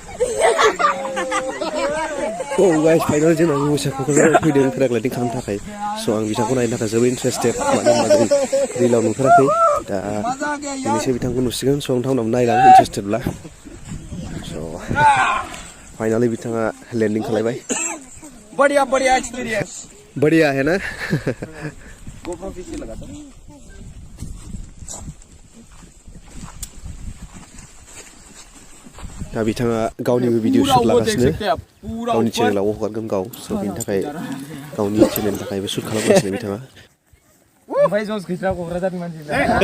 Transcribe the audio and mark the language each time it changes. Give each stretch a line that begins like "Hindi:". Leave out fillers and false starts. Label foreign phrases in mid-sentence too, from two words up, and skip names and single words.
English: Oh guys,
Bodo: final जों आं मोसाखौ फैदों पेराग्लाइडिं खालामनो थाखाय। स' आं बिथांखौ नायनो थाखाय जोबोद इन्टारेस्टेड। मानो होनबा जों रिलाव नुफेराखै। दा दिनैसो बिथांखौ नुसिगोन। स' नोंथांमोनाबो नायलां इन्टारेस्टेडब्ला। स' फाइनाली बिथाङा लेन्डिं खालायबाय।
Hindi: बढ़िया बढ़िया एक्सपीरियंस। बढ़िया है ना? GoPro पीछे लगा था।
Bodo: दा बिथाङा गावनिबो
English: video shoot
Bodo: लागासिनो। गावनि चेनेलाव हगारगोन गाव। स' बेनि थाखाय गावनि चेनेलनि थाखायबो शुट खालामगासिनो बिथाङा। ओमफ्राय जस गैथ्रा क'क्राझारनि मानसिफ्रा।